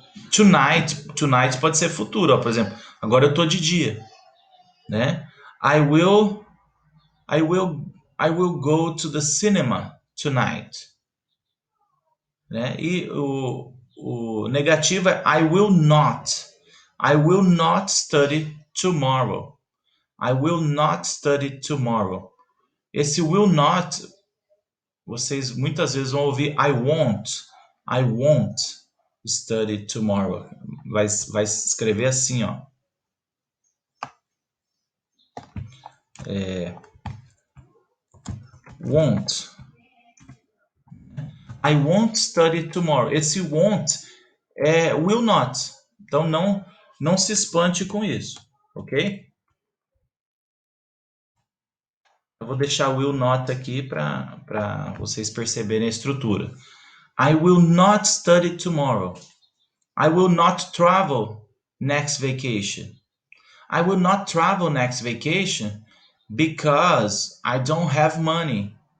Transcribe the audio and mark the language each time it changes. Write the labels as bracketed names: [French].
[Portuguese] Tonight pode ser futuro. Por exemplo, agora eu estou de dia. Né? [English] I will go to the cinema tonight. Né? [Portuguese] E o negativo é [English] I will not study tomorrow. I will not study tomorrow. [Portuguese] Esse will not, vocês muitas vezes vão ouvir [English] I won't study tomorrow. [Portuguese] Vai escrever assim, ó. [English] Won't. I won't study tomorrow. Esse won't é will not. [Portuguese] Então não se espante com isso, ok? Eu vou deixar o will not aqui para vocês perceberem a estrutura. [English] I will not study tomorrow. I will not travel next vacation. I will not travel next vacation because I don't have money.